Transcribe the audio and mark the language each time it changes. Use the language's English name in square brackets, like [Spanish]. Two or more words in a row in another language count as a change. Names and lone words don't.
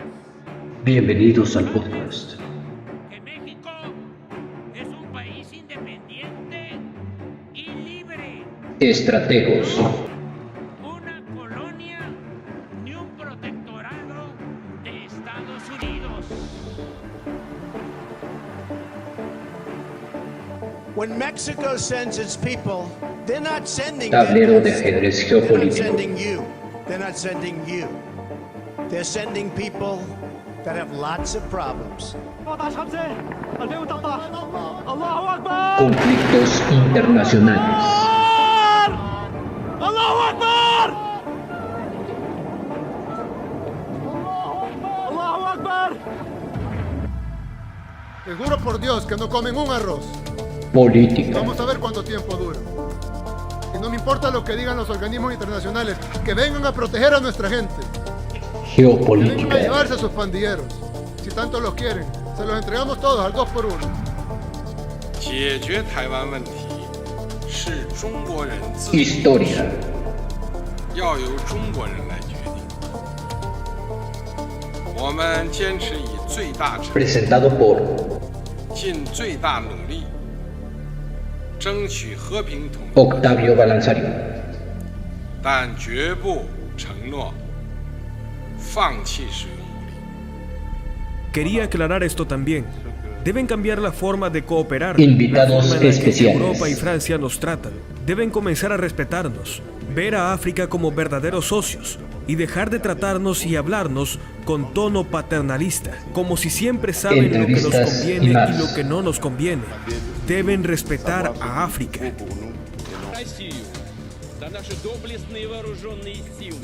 [Spanish] Bienvenidos al podcast. que México es un país independiente y libre, Estrategos. una colonia ni un protectorado de Estados Unidos. [English] When Mexico sends its people, they're not sending [Spanish] Tablero de [English] them. [Spanish] ajedrez [English] They're not [Spanish] geopolítico. [English] sending you. They're not sending you. They're sending people that have lots of problems. [Spanish] Conflictos internacionales. Te juro por Dios que no comen un arroz. Política. Vamos a ver cuánto tiempo dura. Y no me importa lo que digan los organismos internacionales, que vengan a proteger a nuestra gente. Que vengan a Geopolítica. llevarse a sus pandilleros. Si tanto los quieren, se los entregamos todos al 2 por 1. [Chinese] 解决台湾问题是中国人自主， [Spanish] Historia. [Chinese] 要由中国人来决定。我们坚持以最大诚意、 [Spanish] Presentado por [Chinese] 尽最大努力，争取和平统一， [Spanish] Octavio Balanzario. [Chinese] 但绝不承诺放弃使用武力。 [Spanish] Quería aclarar esto también. Deben cambiar la forma de cooperar. Invitados la forma en la que especiales. Europa y Francia nos tratan. Deben comenzar a respetarnos, ver a África como verdaderos socios y dejar de tratarnos y hablarnos con tono paternalista, como si siempre saben lo que nos Entrevistas conviene y más. y lo que no nos conviene. Deben respetar a África. [Russian] Россию за наши доблестные вооруженные силы.